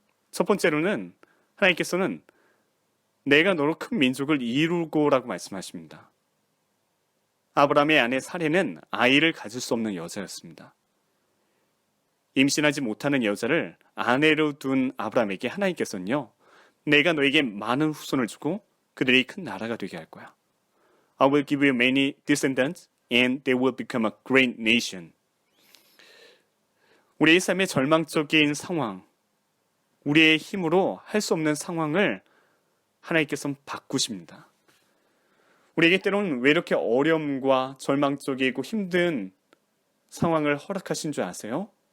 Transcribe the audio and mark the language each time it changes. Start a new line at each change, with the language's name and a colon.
Korean: 첫 번째로는 하나님께서는 내가 너로 큰 민족을 이루고라고 말씀하십니다. 아브라함의 아내 사레는 아이를 가질 수 없는 여자였습니다. 임신하지 못하는 여자를 아내로 둔 아브라함에게 하나님께서는요, 내가 너에게 많은 후손을 주고 그들이 큰 나라가 되게 할 거야.
English: I will give you many descendants and they will become a great nation.
Korean: 우리의 삶의 절망적인 상황, 우리의 힘으로 할 수 없는 상황을 하나님께서는 바꾸십니다. 우리에게 때로는 왜 이렇게 어려움과 절망적이고 힘든 상황을 허락하신 줄 아세요?